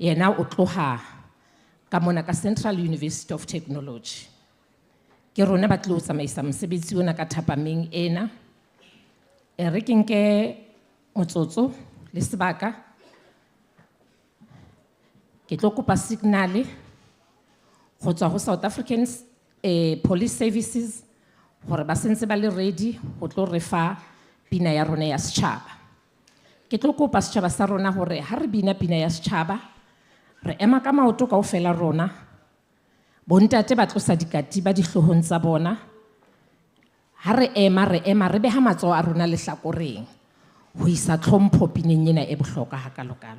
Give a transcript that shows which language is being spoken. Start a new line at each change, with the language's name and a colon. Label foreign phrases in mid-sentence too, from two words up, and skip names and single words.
Southern Sotho: yena o tloha ka mona ka Central University of Technology. Ke rona ba tlo tsamaisa mosebetsi ona ka thapameng ena. Re ke nke motsotso le sebaka. Ke tlo kopa signal go tswa go South African Police Services gore ba sentse ba le ready go tlo re fa pina ya rona ya setšhaba. Ke tlo kopa setšhaba sa rona gore ha re bina pina ya setšhaba re ema ka maoto kaofela rona. Bontate ba tlosa dikati ba dihlohong tsa bona. Ha re ema re beha matsoho a rona lehlakoreng ho isa tlhompho pineng ena e bohlokwa hakalokalo.